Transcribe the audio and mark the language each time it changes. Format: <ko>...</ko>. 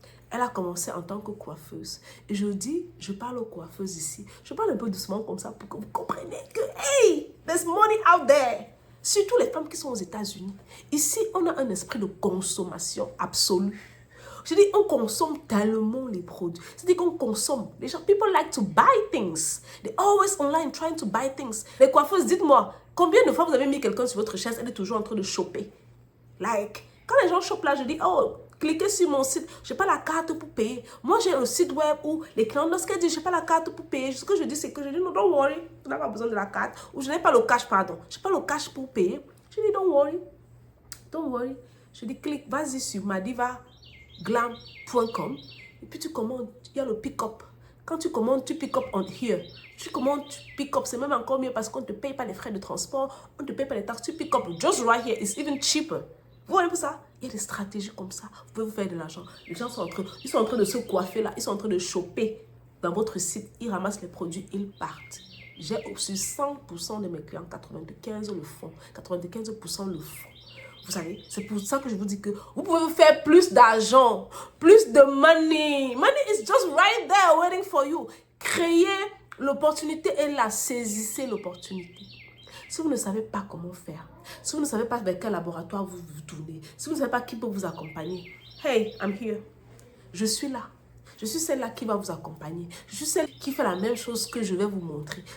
<fr>Elle a commencé en tant que coiffeuse. Et je dis, je parle aux coiffeuses ici. Je parle un peu doucement comme ça pour que vous compreniez que,</fr> <en>hey, there's money out there.</en> <fr>Surtout les femmes qui sont aux États-Unis. Ici, on a un esprit de consommation absolue. Je dis, on consomme tellement les produits. C'est-à-dire qu'on consomme. Les gens,</fr> <en>people like to buy things. They're always online trying to buy things.</en> <fr>Les coiffeuses, dites-moi, combien de fois vous avez mis quelqu'un sur votre chaise, elle est toujours en train de choper. Like, quand les gens chopent là, je dis, oh, cliquez sur mon site, je n'ai pas la carte pour payer. Moi, j'ai un site web où les clients, lorsqu'elles disent, je n'ai pas la carte pour payer, ce que je dis, c'est que je dis,</fr> <en>no, don't worry,</en> <fr>tu n'as pas besoin de la carte. Ou je n'ai pas le cash, pardon. Je n'ai pas le cash pour payer. Je dis,</fr> <en>don't worry. Don't worry.</en> <fr>Je dis, clique, vas-y sur madivaglam.com et puis tu commandes. Il y a le pick-up. Quand tu commandes, tu pick-up</fr> <en>on here.</en> <fr>Tu commandes, tu pick-up. C'est même encore mieux parce qu'on ne te paye pas les frais de transport, on ne te paye pas les taxes.</fr> <en>Tu pick-up just right here. It's even cheaper.</en> <fr>Vous voyez pour ça? Il y a des stratégies comme ça. Vous pouvez vous faire de l'argent. Les gens sont en train de se coiffer là. Ils sont en train de choper dans votre site. Ils ramassent les produits, ils partent. J'ai sur 100% de mes clients, 95% le font. 95% le font. Vous savez, c'est pour ça que je vous dis que vous pouvez vous faire plus d'argent, plus de money.</fr> <en>Money is just right there waiting for you.</en> <fr>Créez l'opportunité et la saisissez l'opportunité. Si vous ne savez pas comment faire, si vous ne savez pas vers quel laboratoire vous vous tournez, si vous ne savez pas qui peut vous accompagner,</fr> <en>hey, I'm here.</en> <fr>Je suis là. Je suis celle-là qui va vous accompagner. Je suis celle qui fait la même chose que je vais vous montrer.</fr>